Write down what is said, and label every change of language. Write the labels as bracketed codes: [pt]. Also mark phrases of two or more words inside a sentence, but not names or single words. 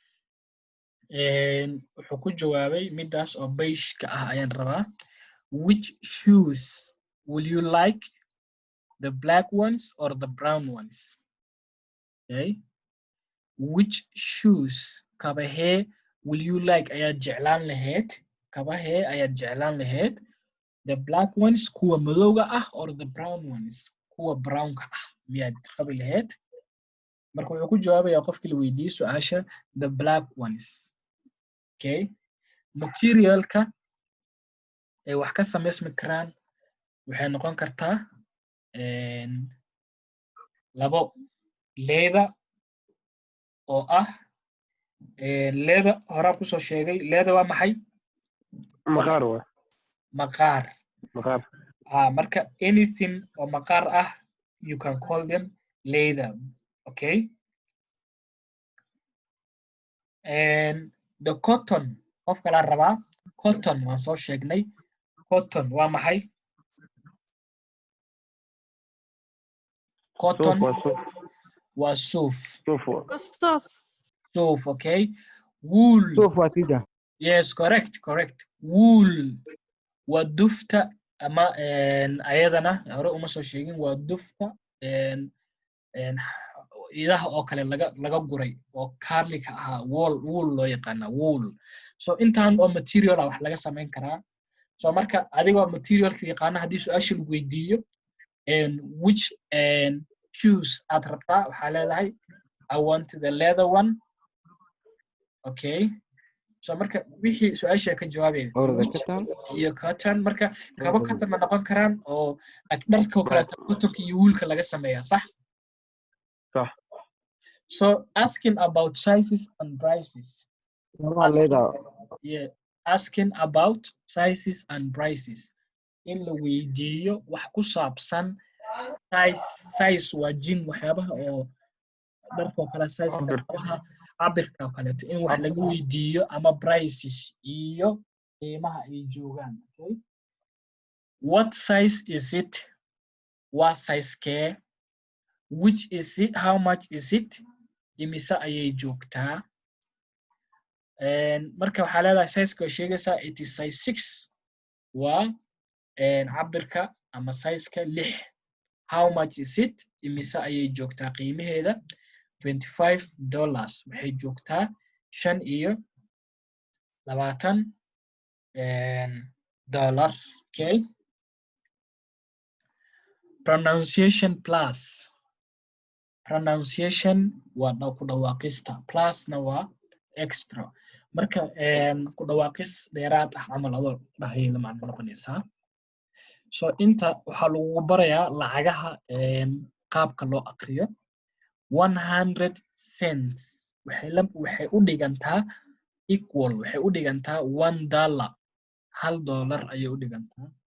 [so] wuxuu ku jawaabay midaas oo beige-ka ah ayaan rabaa [en] which shoes will you like the black ones or the brown ones okay which shoes kabahee will you like [so] ayaad jeclaan lahayd [en] the black ones [so] kuwa madowga ah [en] or the brown ones [so] kuwa brownka ah miyaad qabi lahayd marka wuxuu ku jawaabayaa qofkii la weydiiyey su-aasha [en] the black ones [so] okay materialka ay wax ka samaysmi karaan waxay noqon kartaa labo leather oo ah leather horaan kusoo sheegay leather waa maxay maqaar waa maqaar maqaar marka anything oo maqaar ah [en] you can call them leather okay and the cotton [so] qofka la rabaa cotton waan soo sheegnay cotton waa maxay cotton waa suuf suuf okay wool suuf waa tija [en] yes correct wool [so] waa dufta ama ayadana hore uma soo sheegin waa dufta idaha oo kale laga guray oo carlika ahaa wool loo yaqaana wool so intaan oo material wax laga samayn karaa so marka adigoo materialka yaqaana haddii su-aasha lagu weydiiyo [en] which shoes [so] aad rabtaa waxaa leedahay [en] I want the leather one okay so [so] marka wixii su-aasha ka jawaabaya iyo cotton marka kabo cotton ma noqon karaan oo dharka oo kale cottonka iyo woolka laga sameeyaa sax [en] so asking about sizes and prices asking about sizes and prices [so] in la weydiiyo wax ku saabsan size waa jin waxyaabaha oo dharka oo kale size cabirka oo kaleeto in wax laga weydiiyo ama prices iyo qiimaha ay joogaan okay [en] what size is it what size [so] kee [en] which is it how much is it [so] imisa ayay joogtaa marka waxaa leedahay size-ka sheegaysaa [en] it is size 6 [so] waa cabirka ama size-ka 6 [en] how much is it [so] imisa ayay joogtaa qiimaheeda $25 waxay joogtaa $25 [en] okay pronunciation plus pronunciation [so] waa ku dhawaaqista plusna waa extra marka ku dhawaaqis dheeraad ah camal adoo dhahayda macna noqonaysaa so inta waxaa lagu barayaa lacagaha qaabka loo aqriyo 100 cents waxay u dhigantaa equal waxay u dhigantaa $1 $1 ayay u dhigantaa